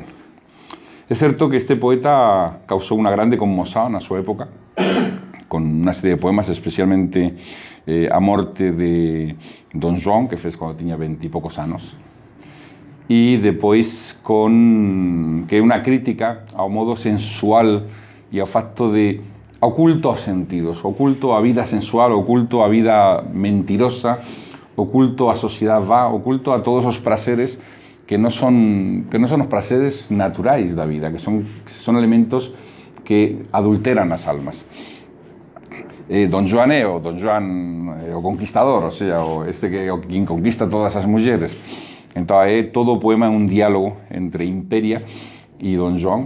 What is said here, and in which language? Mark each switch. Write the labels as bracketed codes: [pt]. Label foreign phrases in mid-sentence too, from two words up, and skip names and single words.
[gl] É certo que este poeta causou unha grande conmoción na súa época, con unha serie de poemas, especialmente a morte de Don João, que fez cando tiña 20 e poucos anos. e depois que é unha crítica ao modo sensual e ao facto de oculto aos sentidos, oculto a vida sensual, oculto a vida mentirosa, oculto a sociedade vá, oculto a todos os prazeres que non son os prazeres naturais da vida, que son elementos que adulteran as almas. Don Joan é o conquistador, o sea, quen conquista todas as mulleres. Entón, todo o poema é un diálogo entre Imperia e Don Joan.